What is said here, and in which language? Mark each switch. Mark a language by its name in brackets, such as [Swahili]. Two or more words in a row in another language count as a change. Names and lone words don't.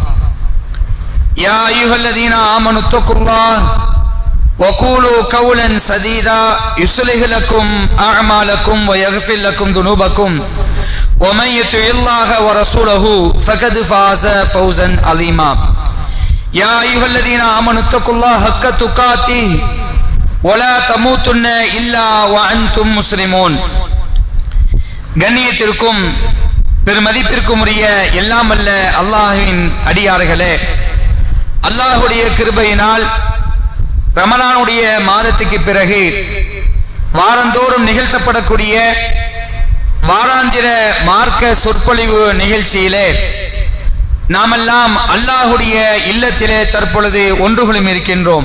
[Arabic] يا أيها الذين آمنوا اتقوا الله وقولوا قولا سديدا يصلح لكم أعمالكم ويغفر لكم ذنوبكم ومن يطع الله ورسوله فقد فاز فوزا عظيما. يا أيها الذين آمنوا اتقوا الله حق تقاته ولا تموتن إلا وأنتم مسلمون. [Tamil] கண்ணியத்திற்கும் பெருமதிப்பிற்கும் உரிய எல்லாம் அல்ல அல்லாஹ்வின் அடியார்களே, அல்லாஹ்வுடைய கிருபையினால் ரமலானுடைய மாதத்துக்கு பிறகு வாரந்தோறும் நிகழ்த்தப்படக்கூடிய வாராந்திர மார்க்க சொற்பொழிவு நிகழ்ச்சியிலே நாமெல்லாம் அல்லாஹ்வுடைய இல்லத்திலே தற்பொழுது ஒன்றுகளும் இருக்கின்றோம்.